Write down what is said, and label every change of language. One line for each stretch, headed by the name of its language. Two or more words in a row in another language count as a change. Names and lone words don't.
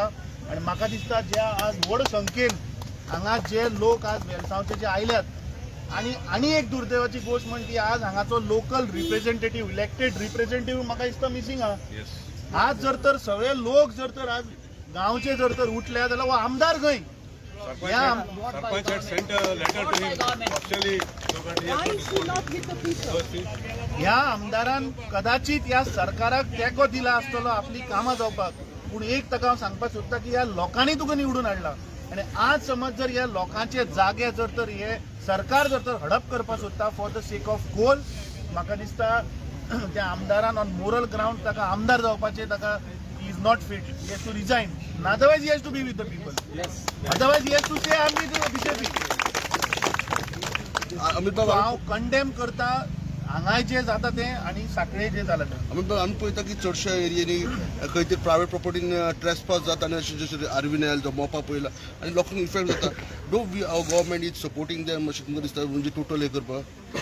Konkani: आनी म्हाका दिसता ज्या आज व्हड संख्येन हांगा जे लोक आज वेलसांवचे जे आयल्यात आणि एक दुर्दैवाची गोष्ट म्हणजे आज हांगाचो
English: local representative elected representative
Konkani: म्हाका दिसता मिसिंग आहा. आज जर तर सगळे लोक जर तर आज गांवचे जर तर उठले जाल्यार हो आमदार खंय?
English: Sarpanch had sent a letter to him. Officially, Why is he not with the people?
Konkani: ह्या आमदारान कदाचित ह्या सरकाराक तेंको दिला आसतलो आपली कामां जावपाक, पूण एक ताका हांव सांगपाक सोदतां की ह्या लोकांनी तुका निवडून हाडला आनी आज समज जर ह्या लोकांचे जागे जर तर हे सरकार जर तर हडप करपाक सोदता
English: for the sake of coal,
Konkani: म्हाका दिसता त्या आमदारान
English: on moral ground
Konkani: ताका आमदार जावपाचे ताका
English: is not fit. He has to resign. Otherwise, he has to be with the people. Yes. Otherwise, he has to say, I am with the BJP.
Konkani: अमित बाबा हांव कंडेम करता हांगाय जे जाता तें आनी साखळे जे जालां तें. अमित बाबा आमी पळयता की चडशा एरियांनी खंय तरी
English: private property
Konkani: ट्रेसपास जाता आनी अशें जशें आर्विनेल जो मोपा पळयला आनी लोकांक इफेक्ट जाता.
English: do we our government is supporting them
Konkani: अशें तुमकां दिसता म्हणजे टोटल हे करपाक?